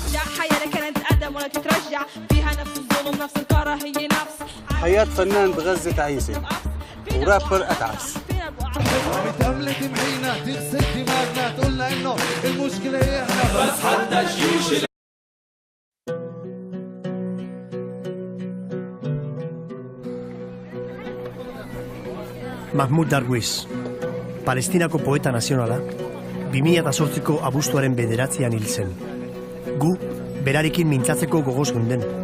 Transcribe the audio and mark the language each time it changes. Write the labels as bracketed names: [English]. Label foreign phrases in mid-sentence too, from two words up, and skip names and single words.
[Arabic] حياة كانت تقدم ولا تترجع، فيها نفس الظلم نفس الكراهية نفس حياة فنان بغزة تعيسة ورابر أتعس. متأملة تمحينا تغسل دماغنا تقولنا إنه المشكلة هي إحنا بس حتى جيوش [Basque] Mahmoud Darwish, Palestinako poeta nazionala, 2008ko abuztuaren 9an hil zen. Gu, berarekin mintzatzeko gogoz geunden.